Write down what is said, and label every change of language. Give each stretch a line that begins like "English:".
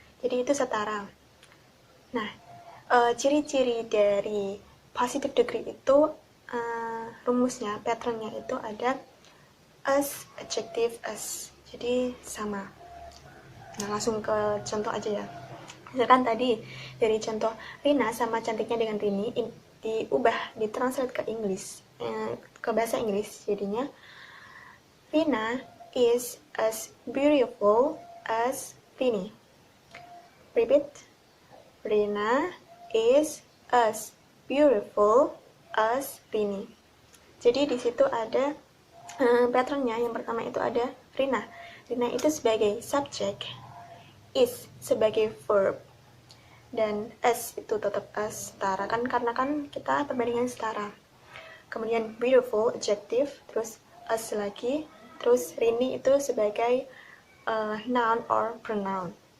Indonesian: Jadi itu setara. Nah, ciri-ciri dari positive degree itu rumusnya, patternnya itu ada as, adjective, as. Jadi sama. Nah, langsung ke contoh aja ya. Misalkan tadi dari contoh Rina sama cantiknya dengan Rini diubah, ditranslate ke Inggris, ke bahasa Inggris. Jadinya
English: Rina is as beautiful as Rini. Repeat. Rina is as beautiful as Rini.
Indonesian: Jadi di situ ada patternnya. Yang pertama itu ada Rina. Rina itu sebagai subjek, is sebagai verb, dan as itu tetap as, setara kan, karena kan kita perbandingan setara. Kemudian beautiful adjective, terus as lagi, terus Rini itu sebagai noun or pronoun.